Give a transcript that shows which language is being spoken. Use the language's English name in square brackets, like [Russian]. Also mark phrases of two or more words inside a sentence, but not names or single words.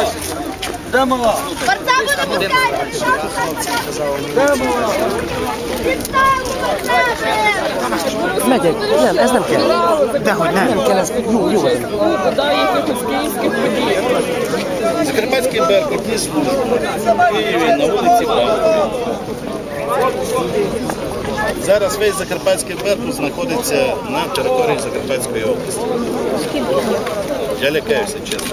[Ukrainian] Борця буде пускати! [Hungarian] Megyek, nem, ez nem kell. Dehogy nem. Nem kell, ez jó. [Ukrainian] Закарпатський Беркут ніс в Києві на вулиці Правди. Зараз весь Закарпатський Беркут знаходиться на території Закарпатської області. Я лякаюся, чесно.